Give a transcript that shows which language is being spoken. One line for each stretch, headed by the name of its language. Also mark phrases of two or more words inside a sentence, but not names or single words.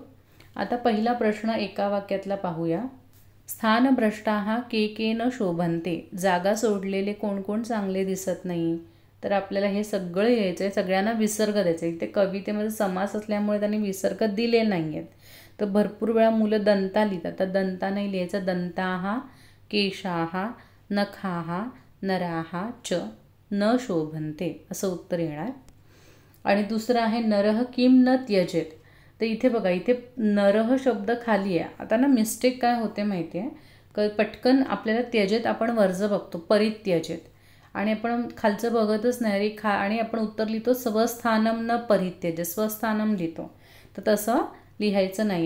Marathi: आता पहिला प्रश्न एका वाक्यातला पाहूया.
Sanskrit: स्थानभ्रष्टाः के न शोभन्ते.
Marathi: जागा सोडलेले कोण कोण चांगले दिसत नाही. तर आपल्याला हे सगळं यायचं आहे, सगळ्यांना विसर्ग द्यायचा आहे. इथे कवितेमध्ये समास असल्यामुळे त्यांनी विसर्ग दिले नाही आहेत. तर भरपूर वेळा मुलं दंता लिहितात, तर दंता नाही लिहायचं.
Sanskrit: दंताः केशाः नखाः नराः च न शोभन्ते
Marathi: असं उत्तर येणार. आणि दुसरं आहे
Sanskrit: नरः किम न त्यजेत.
Marathi: तर इथे बघा, इथे नरह शब्द खाली आहे. आता ना मिस्टेक काय होते माहिती आहे, पटकन आपल्याला त्यजेत आपण वर्ज बघतो, परित्यजेत, आणि आपण खालचं बघतच नाही रे आणि आपण उत्तर लिहितो
Sanskrit: स्वस्थानम न परित्यजे,
Marathi: स्वस्थानम लिहितो. तर तसं लिहायचं नाही.